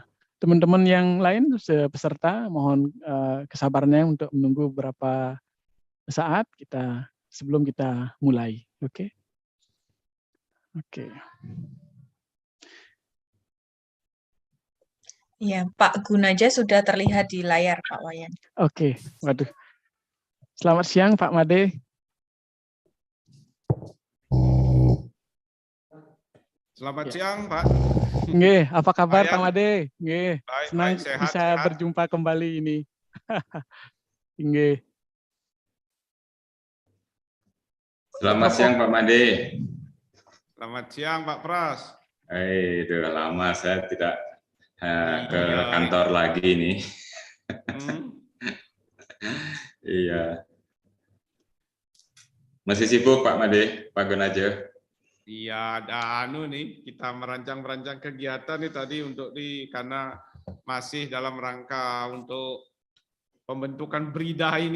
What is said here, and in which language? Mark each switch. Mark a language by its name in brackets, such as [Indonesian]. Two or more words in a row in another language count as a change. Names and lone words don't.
[Indonesian] Teman-teman yang lain, peserta, mohon kesabarannya untuk menunggu beberapa saat sebelum kita mulai. Oke. Oke. Ya, Pak Gunaja sudah terlihat di layar, Pak Wayan. Oke, waduh. Selamat siang, Pak Made. Selamat siang, Pak. Nggih, apa kabar Wayan. Pak Made? Nggih, senang sehat, bisa sehat. berjumpa kembali ini. Nggih. Selamat siang Pak Made. Selamat siang, Pak Pras. Udah lama saya tidak ke kantor lagi nih. Iya. Masih sibuk Pak Made, Pak Gunaja? Iya, ada nih, kita merancang kegiatan nih tadi karena masih dalam rangka untuk pembentukan BRIDA ini.